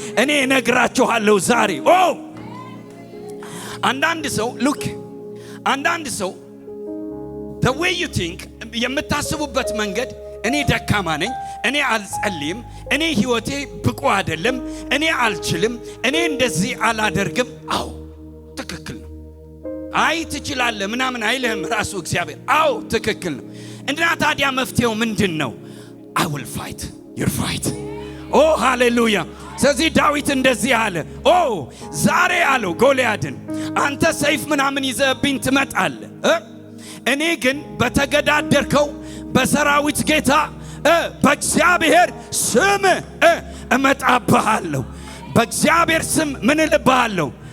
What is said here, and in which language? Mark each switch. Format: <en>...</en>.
<am>እኔ ነግራችኋለሁ ዛሬ። ኦ አንዳንድ ሰው ሉክ አንዳንድ ሰው</am> <en>the way you think</en> <am>የምታስቡበት መንገድ እኔ ደካማ ነኝ፣ እኔ አልጸልይም፣ እኔ ህይወቴ ብቁ አይደለም፣ እኔ አልችልም፣ እኔ እንደዚህ አላደርግም። አዎ ትክክል ነው። አይ ትችላለህ ምናምን አይልህም ራሱ እግዚአብሔር። አዎ ትክክል ነው። እና ታዲያ መፍትሄው ምንድነው?</am> <en>I will fight your fight። ኦ ሃሌሉያ!</en> <am>ስለዚህ ዳዊት እንደዚህ አለ፣ ኦ ዛሬ አለው ጎልያድን፣ አንተ ሰይፍ ምናምን ይዘህብኝ ትመጣለህ፣ እኔ ግን በተገዳደርከው በሰራዊት ጌታ በእግዚአብሔር ስም እመጣብሃለሁ። በእግዚአብሔር ስም ምን እልብሃለሁ?</am>